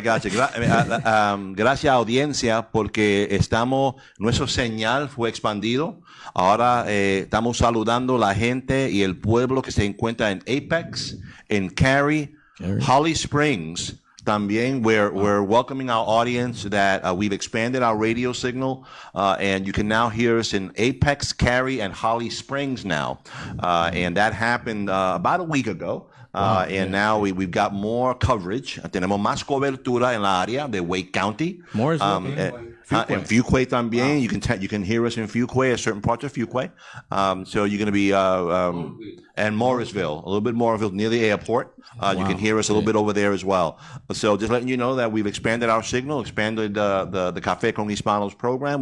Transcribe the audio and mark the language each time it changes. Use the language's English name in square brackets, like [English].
[Spanish] Gracias, audiencia, porque nuestro señal fue expandido. Ahora estamos saludando a la gente y el pueblo que se encuentra en Apex, en Cary, Holly Springs. También, [English] we're welcoming our audience that we've expanded our radio signal, and you can now hear us in Apex, Cary, and Holly Springs now. And that happened about a week ago. Now we've got more coverage. [Spanish] Tenemos más cobertura en la área de Wake County. En Fuquay también. [English] You can hear us in Fuquay, a certain parts of Fuquay. So you're going to be and Morrisville, a little bit Morrisville near the airport. You can hear us a little bit over there as well. So just letting you know that we've expanded our signal, expanded the Café con Hispanos program.